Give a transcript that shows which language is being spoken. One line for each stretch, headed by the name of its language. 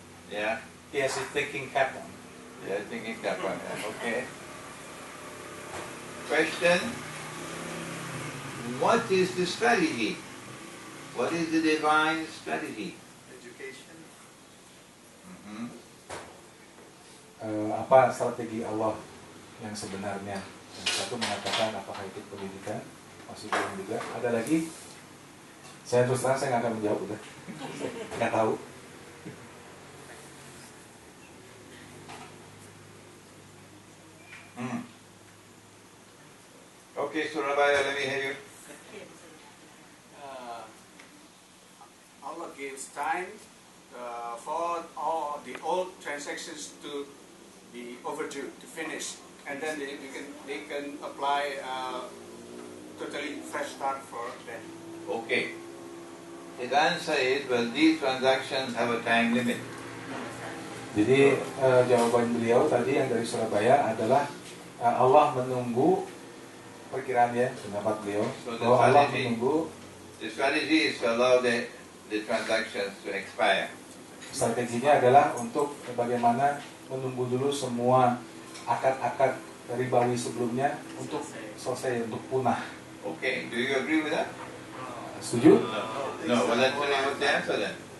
English: Yeah? Yes, he's thinking cap on. Yeah, thinking that one. Okay. Question. What is the strategy? What is the divine strategy? Education. Mhm.
Indonesian: Apa strategi Allah yang sebenarnya? Yang satu mengatakan apakah itu pendidikan? Masih belum juga. Ada lagi? Saya terus terang saya nggak akan menjawab udah. Nggak tahu.
English: Okay, Surabaya, let me hear you. Allah gives time for all the old transactions to be overdue, to finish, and then they can apply totally fresh start for them. Okay. His answer is, well, these transactions have a time limit.
Indonesian: Jadi jawaban beliau tadi yang dari Surabaya adalah Allah menunggu perkiraan ya pendapat beliau bahwa Allah menunggu.
English: The strategy is to allow the transactions to expire.
Indonesian: Strateginya adalah untuk bagaimana menunggu dulu semua akad-akad ribawi sebelumnya untuk selesai, untuk punah.
English: Okay, do you agree with that?
Indonesian: Setuju?
English: No, well let's finish with the answer then.